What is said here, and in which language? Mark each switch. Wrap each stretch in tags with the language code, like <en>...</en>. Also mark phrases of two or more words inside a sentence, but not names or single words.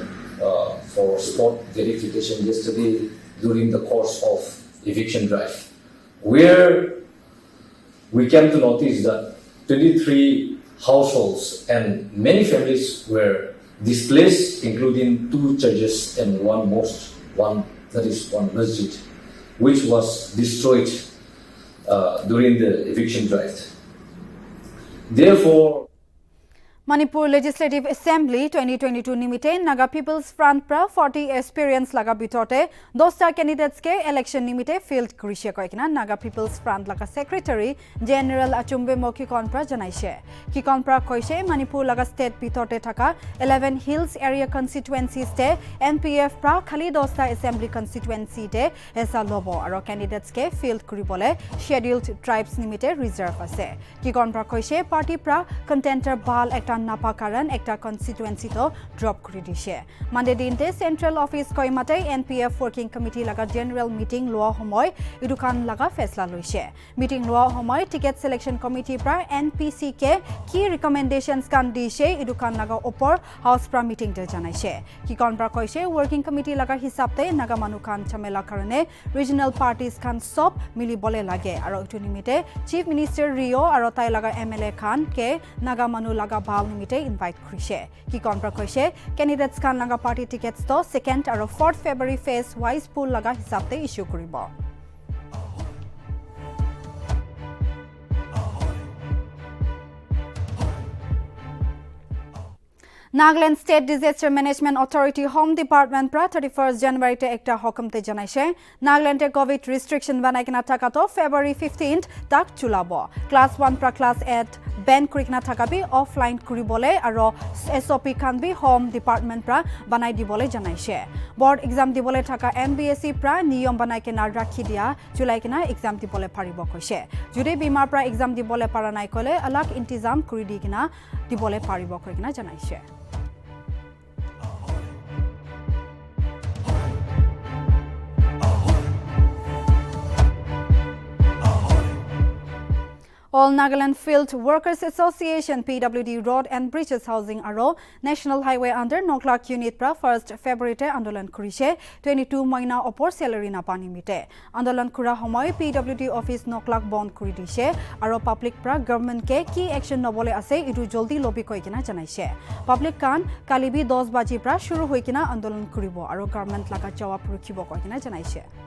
<en>for spot verification yesterday during the course of eviction drive, where we came to notice that 23 households and many families were displaced, including 2 churches and 1 mosque, one masjid, which was destroyed during the eviction drive. Therefore,</en> <nag>Manipur Legislative Assembly 2022 nimite Naga People's Front pra 40 experience laga bitote 10 candidates ke election nimite field kurise koikina Naga People's Front laga</nag> <en>secretary general</en> <nag>Achumbe Moki Konpra janaise ki Konpra koise Manipur laga state bitote thaka 11</nag> <en>hills area constituencies</en> <nag>te NPF pra khali 10</nag> <en>assembly constituency</en> <nag>te esa lobo aro candidates ke field kuribole</nag> <en>scheduled tribes</en> <nag>nimite reserve ase ki Konpra koise party pra contender bal ekta napa karan ekta constituency to drop kuri dishe Monday dinte</nag> <en>central office</en> <nag>koimate NPF</nag> <en>working committee</en> <nag>laga</nag> <en>general meeting</en> <nag>loa homoy idukan laga faisla loise meeting loa homoy</nag> <en>ticket selection committee</en> <nag>pra NPC ke</nag> <en>key recommendations</en> <nag>kan dishe idukan laga opor house pra meeting te janaise ki kon pra koise</nag> <en>working committee</en> <nag>laga hisab te naga manukan chamela karane</nag> <en>regional parties</en> <nag>kan sob mili bole lage aro itu nimite</nag> <en>chief minister</en> <nag>Rio aro tai laga MLA khan ke naga manu laga bal nimite invite krise ki konpra koise candidates kan laga</nag> <en>party tickets</en> <nag>to 2nd aro 4th February</nag> <en>phase wise</en> <nag>pool laga hisab te issue koribo Nagaland State Disaster Management Authority Home Department pra 31st January te ekta hokum te janaise Nagaland te</nag> <en>COVID restriction</en> <nag>banai kena thaka to February 15th tak chulabo class 1 pra class 8 ban kurikna thakabi offline kuribole aro SOP kan bi</nag> <en>home department</en> <nag>pra banai dibole janaise</nag> <en>board exam</en> <nag>dibole thaka MBSC pra niyom banai kena rakhi dia julai kena exam dibole paribo koise jure bimar pra exam dibole paranai kole alag intizam kuri di kena dibole paribo koikena janaise All Nagaland Field Workers Association PWD Road and Bridges Housing Aro National Highway under Noklak Unit pra 1st February te Andolan Kurise 22 Moina opor salary na pani mite Andolan Kura homoy PWD office Noklak bond kuri dishe aro public pra government ke ki action nobole ase idu joldi lobby koikina janaise public kan kalibi 10 baji pra shuru hoikina andolan kuribo aro government laga jawab rukhibo koikina janaise</nag>